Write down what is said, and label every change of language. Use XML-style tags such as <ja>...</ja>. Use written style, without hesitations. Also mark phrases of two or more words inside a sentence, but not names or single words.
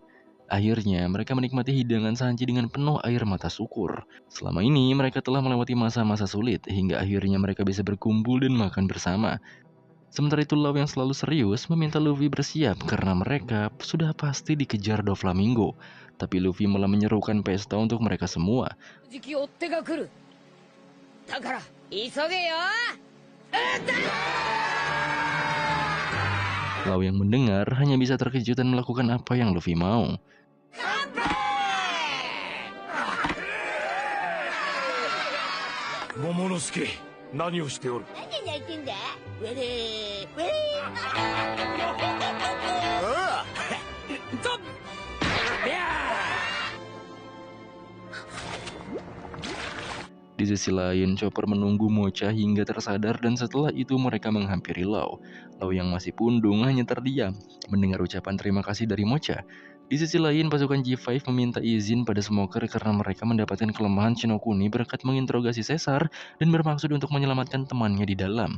<id>Akhirnya, mereka menikmati hidangan Sanji dengan penuh air mata syukur. Selama ini, mereka telah melewati masa-masa sulit, hingga akhirnya mereka bisa berkumpul dan makan bersama. Sementara itu, Lau yang selalu serius meminta Luffy bersiap karena mereka sudah pasti dikejar Doflamingo. Tapi Luffy malah menyerukan pesta untuk mereka semua.</id> <ja>時期追っ手が来るだから急げよ</ja> <id>Lau yang mendengar hanya bisa terkejut dan melakukan apa yang Luffy mau.</id> <ja>桃之助、何をしておる？何泣いてんだウェレーウェレちょっいや</ja> <id>Di sisi lain, Chopper menunggu Mocha hingga tersadar dan setelah itu mereka menghampiri Lau. Lau yang masih pundung hanya terdiam mendengar ucapan terima kasih dari Mocha. Di sisi lain, pasukan G5 meminta izin pada Smoker karena mereka mendapatkan kelemahan Shinokuni berkat menginterogasi Caesar dan bermaksud untuk menyelamatkan temannya di dalam.</id>